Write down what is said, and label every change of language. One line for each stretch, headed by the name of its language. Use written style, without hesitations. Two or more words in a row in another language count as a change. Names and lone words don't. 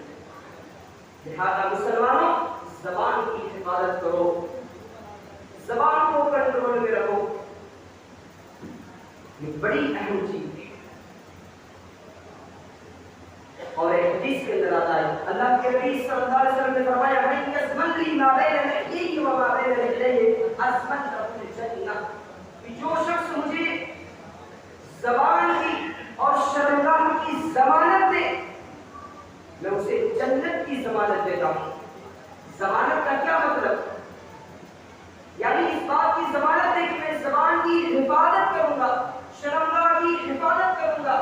Urdu: لہذا مسلمانوں زبان کی حفاظت کرو، زبان کو کنٹرول میں رکھو. یہ بڑی اہم چیز ہے. اور ایک حدیث کے اندر آتا ہے، اللہ کے نبی صلی اللہ علیہ وسلم نے فرمایا
Arabic: من یزمن لی ما بین لحیہ و ما بین رجلیہ ازمن له الجنہ.
Urdu: جو شخص مجھے زبان کی اور شرمگاہ کی ضمانت دے، میں اسے جنت کی ضمانت دیتا ہوں. ضمانت کا کیا مطلب؟ یعنی اس بات کی ضمانت ہے کہ میں زبان کی حفاظت کروں گا، شرمگاہ کی حفاظت کروں گا.